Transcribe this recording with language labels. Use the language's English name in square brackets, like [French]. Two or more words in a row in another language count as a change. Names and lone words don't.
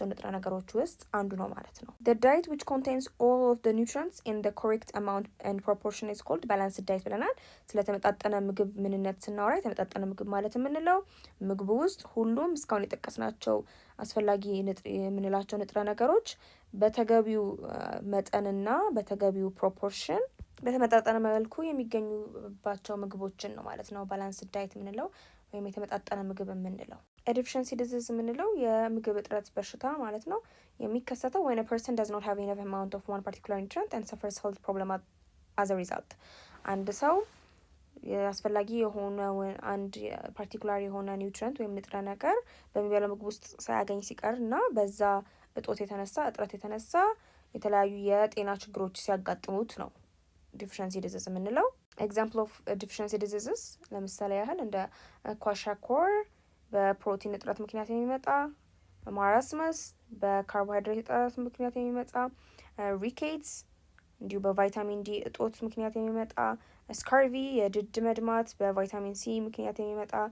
[Amharic] ንጥረ ነገሮች ውስጥ አንዱ ነው ማለት ነው። [English] the diet which contains all of the nutrients in the correct amount and proportion is called balanced diet [Amharic] ብለናል። ስለተመጣጠነ ምግብ ምንነት ስናወራ የተመጣጠነ ምግብ ማለት የምንለው ምግቡ ውስጥ ሁሉም እስካሁን የጠቀስናቸው አስፈላጊ የምንላቸው ንጥረ ነገሮች በተገቢው መጠንና በተገቢው ፕሮፖርሽን በተመጣጠነ መልኩ የሚገኙባቸው ምግቦችን ነው ማለት ነው [English] balance diet [Amharic] የምንለው ወይም የተመጣጠነ ምግብ የምንለው። [English] deficiency disease [Amharic] የምንለው የምግብ እጥረት በሽታ ማለት ነው። የሚከሰተው [English] when a person does not have enough amount of one particular nutrient and suffers health problem as a result። [Amharic] አንድ ሰው አስፈላጊ የሆነ አንድ ፓርቲኩላር የሆነ ኒውትሪንት ወይም ንጥረ ነገር በሚበላው ምግብ ውስጥ ሳያገኝ ሲቀር እና በዛ እጥረት የተነሳ የተለያዩ የጤና ችግሮች ሲያጋጥሙት ነው [English] deficiency disease [Amharic] የምንለው። [English] example of deficiency diseases [Amharic] ለምሳሌ ያህል እንደ ኳሻኮር በፕሮቲን እጥረት ምክንያት የሚመጣ፣ ማራስመስ በካርቦሃይድሬት እጥረት ምክንያት የሚመጣ፣ ሪኬትስ እንዲሁ በቫይታሚን ዲ እጦት ምክንያት የሚመጣ፣ ስካርቪ የድድ መድማት በቫይታሚን ሲ ምክንያት የሚመጣ